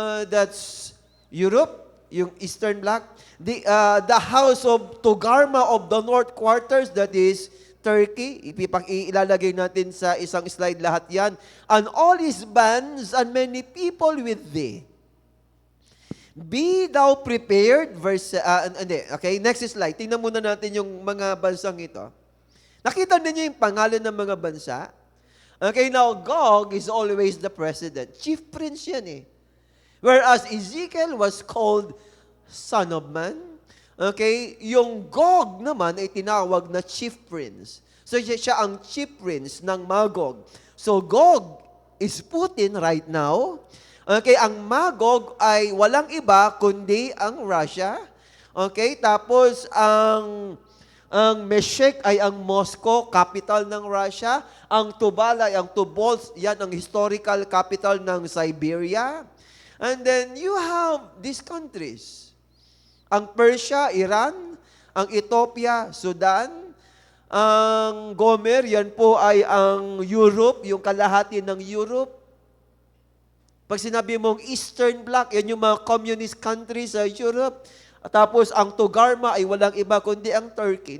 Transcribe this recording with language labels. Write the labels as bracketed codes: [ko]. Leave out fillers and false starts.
[en] that's Europe, yung Eastern Bloc, the house of Togarma of the North Quarters, that is Turkey, [tl] ilalagay natin sa isang slide lahat yan, [en] and all his bands and many people with thee. Be thou prepared, okay, next slide. [tl] Tingnan muna natin yung mga bansang ito. Nakita ninyo yung pangalan ng mga bansa? [en] Okay, now Gog is always the president. Chief prince [tl] yan eh. [en] Whereas Ezekiel was called son of man. [tl] Okay, yung Gog naman ay tinawag na chief prince. So siya ang chief prince ng Magog. [en] So Gog is Putin right now. [tl] Okay, ang Magog ay walang iba kundi ang Russia. Okay, tapos ang Meshek ay ang Moscow, capital ng Russia. Ang Tubal ay ang Tobolsk, yan ang historical capital ng Siberia. [en] And then you have these countries. [tl] Ang Persia, Iran. Ang Ethiopia, Sudan. Ang Gomer, yan po ay ang Europe, yung kalahati ng Europe. Pag sinabi mong Eastern Bloc, yan yung mga communist countries sa Europe. Tapos ang Togarma ay walang iba kundi ang Turkey.